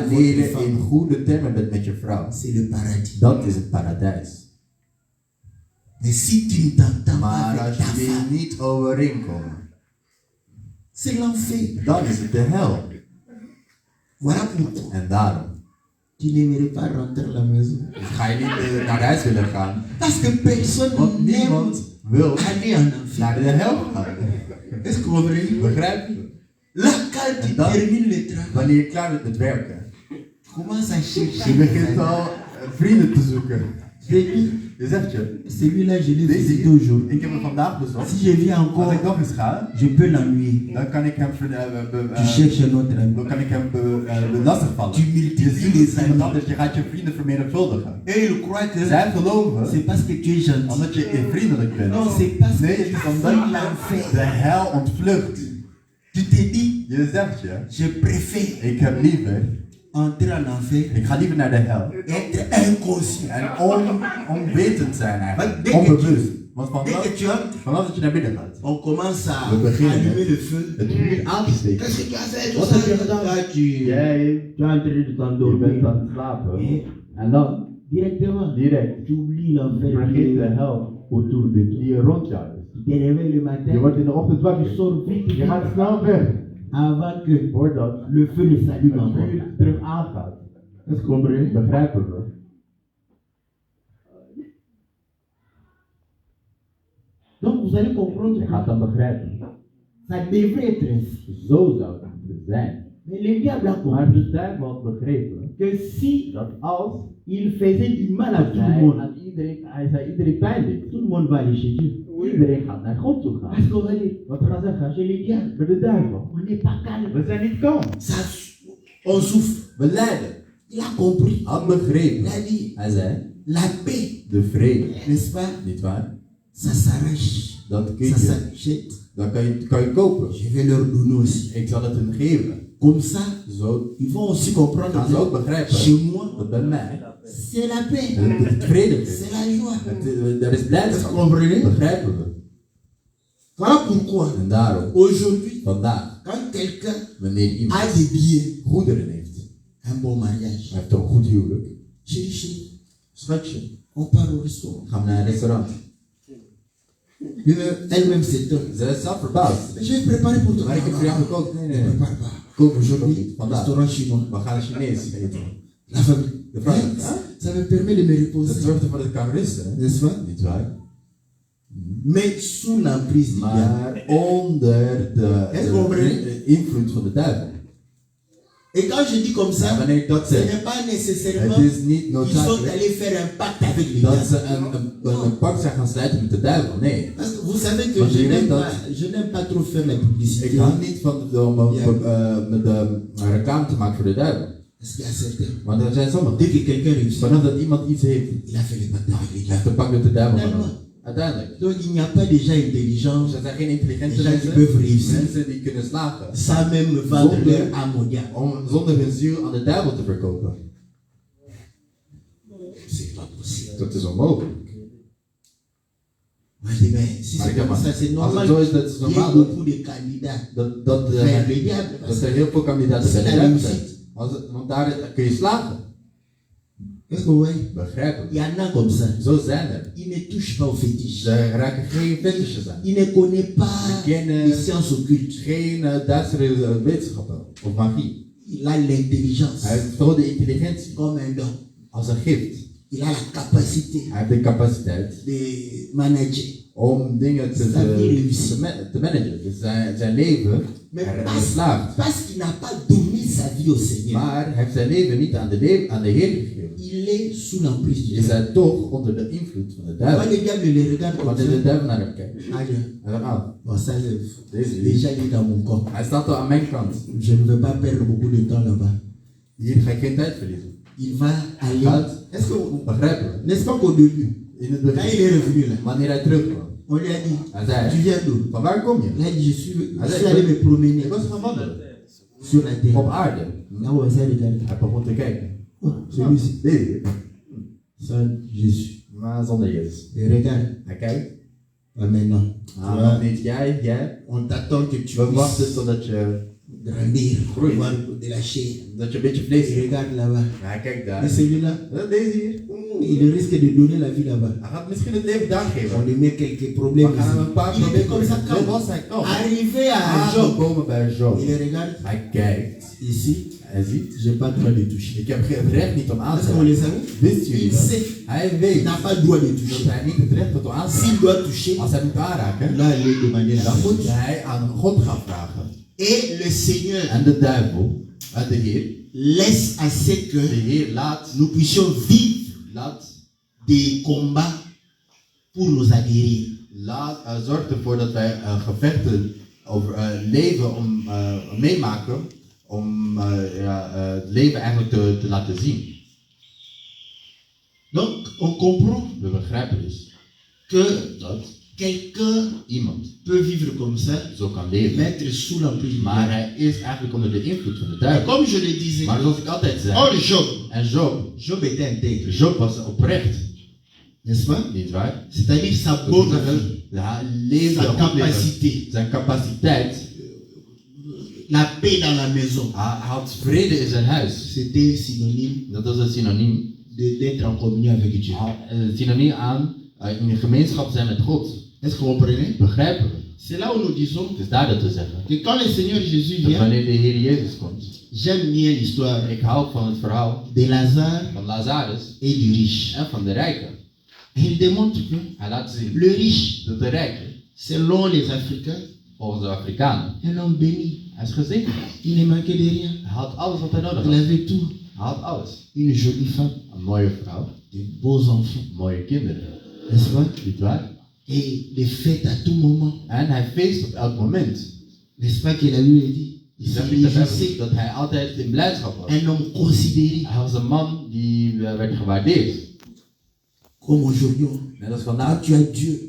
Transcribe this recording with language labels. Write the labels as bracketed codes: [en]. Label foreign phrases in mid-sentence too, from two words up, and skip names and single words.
[nl] Wanneer [fr] votre [nl] je [fr] femme, [nl] in goede termen bent met je vrouw, [fr] c'est le paradis. [nl] dat is het paradijs. [fr] Mais si tu ne t'entends pas [nl] Maar [fr] avec [nl] als [fr] ta [nl] je [fr] femme, [nl] weer niet overeenkomt, [fr] c'est l'enfer. [nl] dan is het de hel. [fr] Voilà pourquoi [nl] En daarom [fr] tu n'aimerais pas rentrer à la maison. [nl] ga je niet naar huis willen gaan, [fr] Parce que personne [nl] want [fr] n'aime [nl] niemand wil [fr] aller en enfer. [nl] naar de hel gaan. [fr] Est-ce que vous comprenez? [nl] Begrijp je? [fr] Là, quand tu [nl] En dan, [fr] termines le travail, [nl] wanneer je klaar bent met werken, [fr] tu commences à chercher. [nl] je begint al vrienden te zoeken. [fr] Celui- [nl] Je zegt je, [fr] Celui-là, je l'ai [nl] deze [fr] visité [nl] hier, [fr] aujourd'hui. [nl] ik heb hem vandaag bezocht. [fr] Si je viens [nl] Als [fr] encore, [nl] ik nog eens ga, [fr] je peux l'ennuyer. [nl] dan kan ik hem [fr] Tu cherches un autre ami. [nl] dan kan ik hem lastigvallen. [fr] Tu [nl] Je [fr] multiplies [nl] ziet [fr] les [nl] iemand [fr] amis. [nl] anders, je gaat je vrienden vermenigvuldigen. [fr] Et il croit que [nl] Zij geloven [fr] c'est parce que tu es gentil. [nl] omdat je vriendelijk bent. [fr] Non, c'est parce [nl] Nee, [fr] que [nl] het [fr] tu [nl] is [fr] fuis [nl] omdat je [fr] l'enfer. [nl] de hel ontvlucht. [fr] Tu te dis, [nl] Je zegt je, [fr] je préfère [nl] ik heb liever, [fr] entrer en enfer, [nl] ik ga liever naar de hel. [fr] être inconscient. [nl] En onwetend zijn eigenlijk, [fr] Dès que [nl] onbewust. Want [fr] Dès que tu entres, [nl] vanaf dat je naar binnen gaat, [fr] on commence à [nl] We beginnen [fr] allumer le feu. [nl] het vuur aan te steken. [fr] Qu'est-ce que tu as fait? [nl] Wat heb je gedaan? [fr] Là, tu es en train de [nl] Je bent [fr] t'endormir. [nl] aan het slapen. En dan, [fr] Directement, [nl] direct, [fr] tu oublies l'enfer qui [nl] vergeet de [fr] est [nl] hel [fr] autour de toi. [nl] die rond jou is. [fr] Tu te réveilles le [nl] Je [fr] matin, [nl] wordt in de ochtend [fr] tu [nl] wakker. [fr] sors vite, [nl] Je gaat snel weg. [fr] avant que [nl] Voordat [fr] le feu ne s'allume [nl] het [fr] encore. [nl] vuur terug aangaat. [fr] Est-ce que vous comprenez? [nl] Begrijpen we? [fr] Donc vous allez comprendre [nl] Je gaat [fr] que [nl] dan begrijpen. [fr] ça devrait être ainsi. [nl] Zo zou het moeten zijn. [fr] Mais le diable a [nl] Maar [fr] compris [nl] de duivel had begrepen [fr] que si [nl] dat als [fr] il faisait du mal à tout le [nl] hij [fr] monde, [nl] aan iedereen, hij zei iedereen pijn deed, [fr] tout le monde va aller chez Dieu. [nl] iedereen gaat naar God toe gaan. [fr] Parce qu'on va dire, [nl] Wat gaan zeggen? [fr] chez les diables, [nl] Bij de duivel. [fr] on n'est pas calme. [nl] We zijn niet kalm. [fr] Ça, on souffre. [nl] We lijden. [fr] Il a compris. [nl] Had begrepen. [fr] Il a dit, [nl] Hij zei, [fr] la paix, [nl] de vrede. [fr] n'est-ce pas? [nl] Niet waar? [fr] Ça s'arrache. [nl] Dat kun [fr] Ça [nl] je, [fr] s'achète. [nl] dat kan je kopen. [fr] Je vais leur donner aussi. [nl] Ik zal het hun geven. [fr] Comme ça, [nl] Zo [fr] ils vont aussi comprendre [nl] gaan ze ook [fr] que [nl] begrijpen [fr] chez moi, [nl] dat bij mij [fr] c'est la paix. [nl] het vrede is. [fr] C'est la joie. [nl] Er is [fr] Est-ce que vous [nl] blijdschap. [fr] comprenez? [nl] Begrijpen we. [fr] Voilà pourquoi, [nl] En daarom, [fr] aujourd'hui, [nl] vandaag, [fr] quand quelqu'un [nl] wanneer iemand [fr] a des biens, [nl] goederen heeft, [fr] un bon mariage, [nl] hij heeft ook een goed huwelijk, [fr] chérie, chérie, [nl] schatje, [fr] on part au restaurant. [nl] gaan we naar een restaurant. [fr] Elle-même s'étonne. [nl] Ze is zelf verbaasd. [fr] Je vais préparer pour toi. [nl] Maar ik heb voor jou gekookt. Nee, nee, [fr] Ne [nl] nee. [fr] prépare pas. Comme aujourd'hui, [nl] Vandaag. [fr] restaurant chinois. [nl] We gaan Chinees eten. [fr] La famille. [nl] De vrouw. [fr] Hein? Ça me permet de me [nl] Dat [fr] reposer. [nl] zorgt ervoor dat ik kan rusten. Hè? [fr] N'est-ce pas? [nl] Niet waar? [fr] Mais sous l'emprise du diable. [nl] Maar onder [fr] Est-ce que vous comprenez? [nl] de invloed van de duivel. [fr] Et quand je dis comme [nl] En [fr] ça, [nl] wanneer ik dat [fr] ce [nl] zeg, [fr] n'est pas nécessairement [nl] het is niet [fr] qu'ils sont [nl] noodzakelijk [fr] allés faire un pacte avec le [nl] dat [fr] diable. [nl] ze een pact zijn gaan sluiten met de duivel. Nee. [fr] Parce que vous savez que [nl] Want [fr] je [nl] je weet [fr] n'aime pas trop faire la publicité. [nl] Ik hou niet van om met reclame te maken voor de duivel. [fr] Parce qu'il y a certains. [nl] Want er zijn sommigen. [fr] Dès que quelqu'un réussit, [nl] Vanaf dat iemand iets heeft, [fr] il a fait le pacte avec le [nl] hij [fr] diable. [nl] heeft een pact met de duivel Nee, genomen. Uiteindelijk. [fr] Donc il n'y a pas des gens intelligents, [nl] Dus er zijn geen intelligente [fr] des gens qui [nl] mensen, [fr] peuvent réussir [nl] mensen die kunnen slagen. [fr] sans même vendre leur âme au diable. [nl] Zonder hun ziel aan de duivel te verkopen. [fr] C'est pas possible. [nl] Dat is onmogelijk. [fr] Moi je dis, mais si [nl] Maar [fr] c'est [nl] ik heb [fr] comme ça, c'est [nl] als [fr] normal [nl] het zo is, dat is [fr] qu'il y ait [nl] normaal [fr] beaucoup de candidats [nl] dat [fr] vers le diable. [nl] dat er heel veel kandidaten bij de [fr] C'est la [nl] duivel zijn. [fr] réussite. [nl] Want daar kun je slagen. [fr] Est-ce que vous voyez? [nl] Begrijp [fr] Il y [nl] ik. [fr] en a comme ça. [nl] Zo zijn er. [fr] Il ne touche pas aux fétiches. [nl] Ze raken geen fetishes aan. [fr] Il ne connaît pas [nl] Ze kennen [fr] les sciences occultes. [nl] geen duistere wetenschappen of magie. [fr] Il a l'intelligence [nl] Hij heeft vooral de intelligentie [fr] comme un don. [nl] als een gift. [fr] Il a la capacité [nl] Hij heeft de capaciteit [fr] de manager. [nl] om dingen te managen. Dus zijn leven [fr] Mais [nl] er slaagt. [fr] parce qu'il n'a pas donné sa vie au Seigneur, [nl] Maar hij heeft zijn leven niet aan de Heer gegeven. [fr] il est sous l'emprise du [nl] Is [fr] diable. [nl] hij toch onder de invloed van de [fr] Quand [nl] duivel. [fr] le diable le regarde comme [nl] Wanneer de [fr] ça, [nl] duivel naar hem kijkt. [fr] allez, [nl] Hij zegt, [fr] ah, bon, ça [nl] Deze [fr] c'est [nl] is- [fr] déjà il est dans mon corps. [nl] hij staat al aan mijn kant. [fr] Je ne veux pas perdre beaucoup de temps là-bas. [nl] Hier ga ik geen tijd verliezen. [fr] Il va aller. [nl] Gaat [fr] Est-ce que vous- [nl] begrijpen. [fr] n'est-ce pas qu'au début, [nl] In het [fr] quand [nl] begin, [fr] il est revenu là, [nl] wanneer hij terugkwam, [fr] on lui a dit, [nl] hij [fr] tu [nl] zei, [fr] viens d'où? [nl] van waar kom je? [fr] Il a dit, je suis [nl] Hij zei, [fr] allé me promener [nl] ik was gaan wandelen. [fr] sur la terre. [nl] Op aarde. [fr] Là où on s'est regardé. [nl] Hij begon te kijken. [fr] Oh, celui-ci, [nl] Deze. [fr] sans Jésus. [nl] Maar zonder Jezus. [fr] Et regarde, [nl] Hij kijkt. [fr] ah, maintenant, tu [nl] Ah, [fr] vois, [nl] nog niet. Jij. [fr] on t'attend que tu [nl] We [fr] puisses [nl] wachten totdat je [fr] grandir, [nl] Groei. [fr] avoir de la chair. [nl] een beetje vlees [fr] Et [nl] hebt. [fr] regarde là-bas. [nl] Ja, hij kijkt [fr] Et [nl] daar. [fr] celui-là, [nl] Deze hier. [fr] il risque de donner la vie là-bas. [nl] Hij gaat misschien het leven daar [fr] On [nl] geven. [fr] lui met quelques problèmes. [nl] We gaan hem een paar [fr] Il était comme ça [nl] problemen. Zo [fr] quand [nl] was hij. Oh. [fr] arrivé à Job. [nl] Aangekomen bij Job. [fr] Il regarde [nl] Hij kijkt. [fr] ici, [nl] Hij ziet. [fr] je n'ai pas le droit de toucher. [nl] Ik heb het recht niet om aan te [fr] Est-ce que vous le [nl] raken. [fr] savez? [nl] Wisten jullie [fr] Il [nl] dat? [fr] sait [nl] Hij [fr] qu'il [nl] weet [fr] n'a pas le droit de [nl] dat [fr] toucher. [nl] hij niet het recht heeft om aan te [fr] S'il [nl] raken. [fr] doit toucher, [nl] Als hij moet aanraken, [fr] là, il est demandé la [nl] dan moet [fr] faute. [nl] hij aan God gaan vragen. [fr] Et le Seigneur [nl] En de duivel, de Heer, [fr] laisse à ce [nl] de [fr] que [nl] Heer laat [fr] nous puissions vivre des combats pour nous aguerrir. [nl] zorgt ervoor dat wij gevechten over leven meemaken om het leven eigenlijk te laten zien. [fr] Donc, on comprend [nl] We begrijpen dus [fr] que [nl] dat [fr] quelqu'un [nl] iemand [fr] peut vivre comme ça, [nl] zo kan leven, [fr] mais être sous l'emprise du [nl] maar [fr] diable. [nl] hij is eigenlijk onder de invloed van de [fr] Et [nl] duivel. [fr] comme je le disais, [nl] Maar zoals ik altijd zei, [fr] or Job, [nl] en [fr] Job était intègre, [nl] Job was oprecht, [fr] n'est-ce pas? [nl] niet waar? [fr] C'est-à-dire sa [nl] Dat wil [fr] bonne [nl] zeggen, [fr] vie, [nl] hij leefde [fr] sa [nl] een goed leven. [fr] capacité, [nl] Zijn capaciteit, [fr] la paix dans la maison. [nl] hij had vrede in zijn huis. [fr] C'était synonyme [nl] Dat is een synoniem. [fr] d'être en communion avec Dieu. [nl] Synoniem aan in gemeenschap zijn met God. [fr] Est-ce que vous comprenez? [nl] Begrijpen we? [fr] C'est là où nous disons [nl] Het is daar dat te zeggen. [fr] que quand le Seigneur Jésus [nl] Dat [fr] vient, [nl] wanneer de Heer Jezus komt. [fr] j'aime bien l'histoire [nl] Ik hou van het verhaal [fr] de Lazare [nl] van Lazarus [fr] et du riche. [nl] en van de rijke. [fr] Et il démontre que [nl] Hij laat zien [fr] le riche, [nl] dat de rijke, [fr] selon les Africains, [nl] volgens de Afrikanen, [fr] un homme béni. [nl] hij is gezegend. [fr] Il ne manquait de rien. [nl] Hij had alles wat hij nodig [fr] Il [nl] had. [fr] avait tout. [nl] Hij had alles. [fr] Une jolie femme, [nl] Een mooie vrouw, [fr] de beaux enfants, [nl] mooie kinderen. [fr] n'est-ce pas? [nl] Niet waar? [fr] Et des fêtes à tout moment. [nl] En hij feest op elk moment. [fr] N'est-ce pas qu'il a eu et dit? Il [nl] Zeg [fr] s'est [nl] niet [fr] réjouissé. [nl] dat hij altijd in blijdschap was. [fr] Un homme considéré. [nl] Hij was een man die werd gewaardeerd. [fr] Comme aujourd'hui. [nl] Net als [fr] Quand [nl] vandaag. [fr] tu as Dieu,